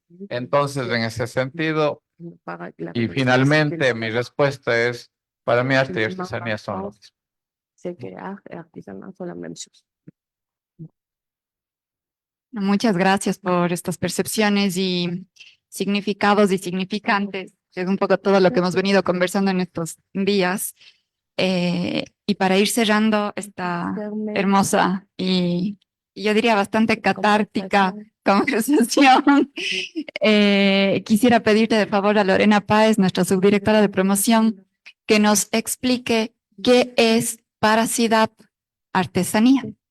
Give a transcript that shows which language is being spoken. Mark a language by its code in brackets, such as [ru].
[es] Entonces, en ese sentido, y finalmente mi respuesta es, para mí arte y artesanía son lo mismo. [fr] C'est que art et artisanat sont la même chose. [es] Muchas gracias por estas percepciones y significados y significantes. Es un poco todo lo que hemos venido conversando en estos días. Y para ir cerrando esta hermosa y yo diría bastante catártica conversación, quisiera pedirte de favor a Lorena Páez, nuestra subdirectora de promoción, que nos explique qué es para CIDAP artesanía.